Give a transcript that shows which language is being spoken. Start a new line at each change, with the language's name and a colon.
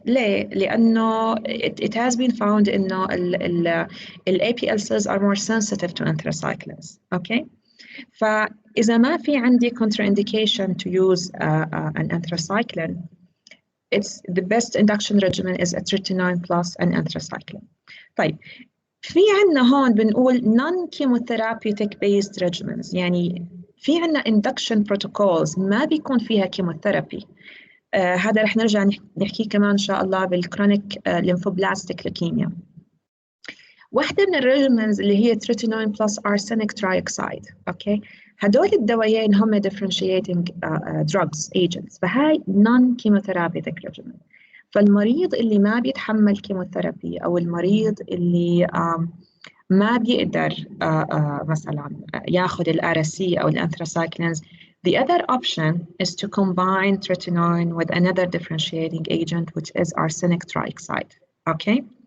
Arabic: ليه؟ لأنه
English: it has been found إنه ال APL cells are more sensitive to anthracyclines. Okay?
Arabic: فإذا ما في عندي
English: contraindication to use an anthracycline, it's the best induction regimen is a tretinoin plus an anthracycline.
Arabic: طيب في عنا هون بنقول
English: non-chemotherapeutic based regimens
Arabic: يعني في عنا induction protocols ما بيكون فيها chemotherapy. هذا رح نرجع نحكي كمان إن شاء الله بالكرونيك ليمفوبلاستيك لوكيميا. واحدة من الريجيمنز اللي هي tretinoin plus arsenic trioxide. أوكي هدول الدوايين هم differentiating drugs agents فهاي non-chemotherapeutic regimen. فالمريض اللي ما بيتحمل كيموثيرابي أو المريض اللي ما بيقدر مثلا ياخذ الار-سي أو الانثراسايكلينز,
English: the other option is to combine tretinoin with another differentiating agent which is arsenic trioxide. Okay?